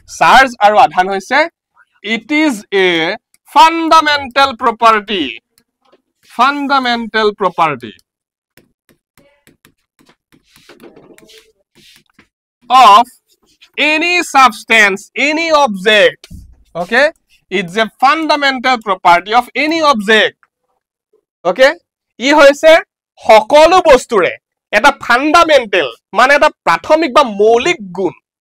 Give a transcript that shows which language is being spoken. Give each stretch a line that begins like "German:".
Assamese: Charge আৰু আধান হৈছে
English: It is a fundamental property, fundamental property of any substance, any object. Okay, it's a fundamental property of any object.
Assamese: Okay, ই হৈছে সকলো বস্তুৰে এটা fundamental মানে এটা প্ৰাথমিক বা মৌলিক গুণ।